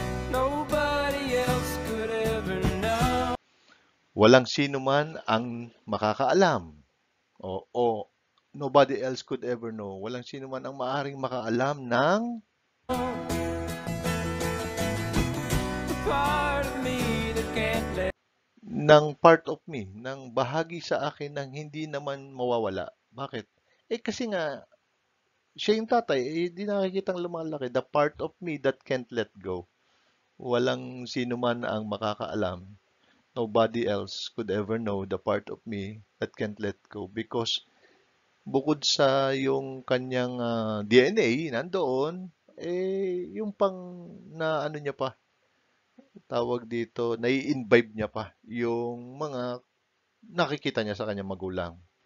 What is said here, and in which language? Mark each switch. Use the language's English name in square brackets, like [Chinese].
[English] Nobody else could ever know. [Filipino] Walang sino man ang makakaalam. [English] O nobody else could ever know. [Filipino] Walang sino man ang maaaring makaalam ng [English] Part of me that can't let. part of me, [Filipino] ng bahagi sa akin ng hindi naman mawawala. Bakit? Kasi nga, siya yung tatay, di nakikitang lumalaki. [English] The part of me that can't let go. [Filipino] Walang sino man ang makakaalam. [English] Nobody else could ever know the part of me that can't let go. [Filipino] Because bukod sa yung kanyang DNA, nandoon, yung pang na ano niya pa, tawag dito, nai-imbibe niya pa yung mga nakikita niya sa kanyang magulang.